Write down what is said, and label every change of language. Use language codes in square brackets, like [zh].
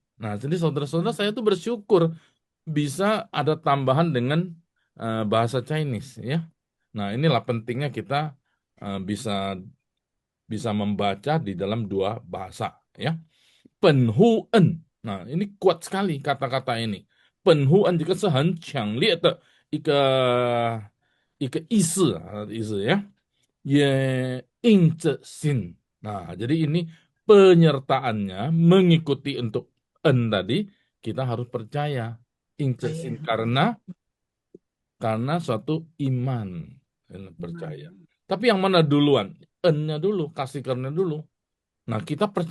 [id] Jadi saudara-saudara, saya tuh bersyukur bisa ada tambahan dengan bahasa Chinese ya. Nah, inilah pentingnya kita bisa membaca di dalam dua bahasa ya. [zh] 本乎恩. [id] Nah, ini kuat sekali kata-kata ini. [zh] 本乎恩 juga 是很强烈的一个意思ya. 也因着信. [id] Nah, jadi ini penyertaannya mengikuti untuk en tadi, kita harus percaya. [zh] 因着信 [id] karena suatu iman, percaya. Tapi yang mana duluan? En-nya dulu, kasih karunia dulu. Nah, kita percaya